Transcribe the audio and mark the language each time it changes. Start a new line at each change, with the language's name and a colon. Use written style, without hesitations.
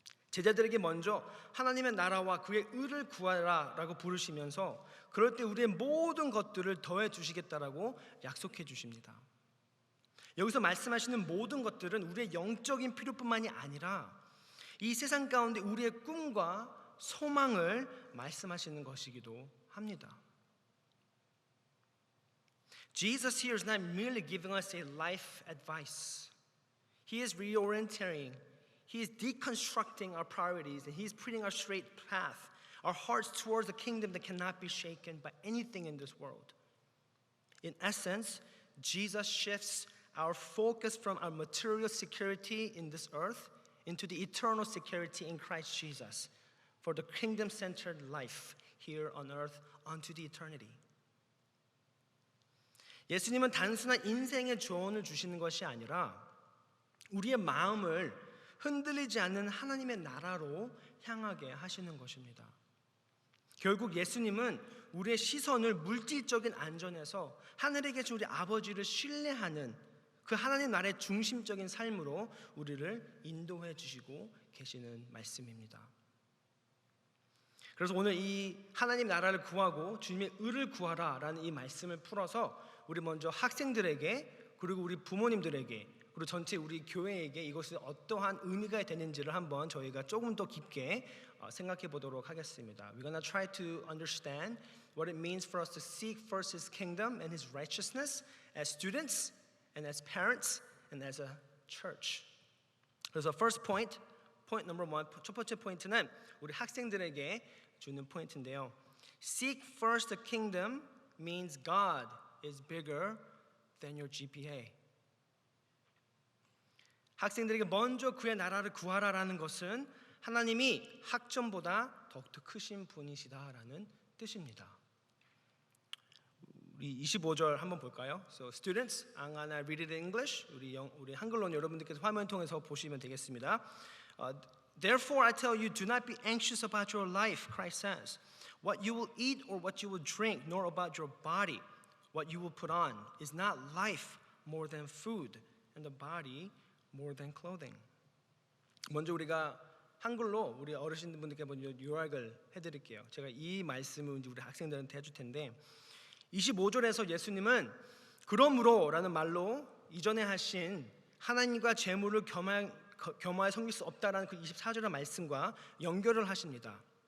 Korean: 제자들에게 먼저 하나님의 나라와 그의 의를 구하라 라고 부르시면서 그럴 때 우리의 모든 것들을 더해 주시겠다라고 약속해 주십니다. 여기서 말씀하시는 모든 것들은 우리의 영적인 필요뿐만이 아니라 이 세상 가운데 우리의 꿈과 소망을 말씀하시는 것이기도 합니다.
English: Jesus here is not merely giving us a life advice. He is reorienting. He is deconstructing our priorities, and He is putting our straight path, our hearts towards a kingdom that cannot be shaken by anything in this world. In essence, Jesus shifts our focus from our material security in this earth into the eternal security in Christ Jesus for the kingdom-centered life here on earth unto the eternity.
Korean: 예수님은 단순한 인생의 조언을 주시는 것이 아니라 우리의 마음을 흔들리지 않는 하나님의 나라로 향하게 하시는 것입니다. 결국 예수님은 우리의 시선을 물질적인 안전에서 하늘에 계신 우리 아버지를 신뢰하는 그 하나님 나라의 중심적인 삶으로 우리를 인도해 주시고 계시는 말씀입니다. 그래서 오늘 이 하나님 나라를 구하고 주님의 의를 구하라라는 이 말씀을 풀어서 우리 먼저 학생들에게 그리고 우리 부모님들에게 그리고 전체 우리 교회에게 이것이 어떠한 의미가 되는지를 한번 저희가 조금 더 깊게 생각해 보도록 하겠습니다.
English: We're gonna try to understand what it means for us to seek first His kingdom and His righteousness as students and as parents and as a church.
Korean: 그래서
English: first point number one,
Korean: 첫 번째 포인트는 우리 학생들에게 주는 포인트인데요.
English: Seek first the kingdom means God is bigger than your GPA.
Korean: 학생들에게 먼저 그의 나라를 구하라라는 것은 하나님이 학점보다 더욱더 크신 분이시다라는 뜻입니다. 우리 25절 한번 볼까요?
English: So students, I'm gonna read it in English.
Korean: 우리 한글로는 여러분들께서 화면 통해서 보시면 되겠습니다.
English: Therefore I tell you, do not be anxious about your life, Christ says, what you will eat or what you will drink, nor about your body, what you will put on. Is not life more than food, and the body more than clothing?
Korean: 먼저 우리가 한글로 우리 어르신분들께 먼저 요약을 해드릴게요. 제가 이 말씀을 이제 우리 학생들한테 해줄 텐데 25절에서 예수님은 그러므로라는 말로 이전에 하신 하나님과 재물을 겸하여 섬길 수 없다라는 그 24절의 말씀과 연결을 하십니다.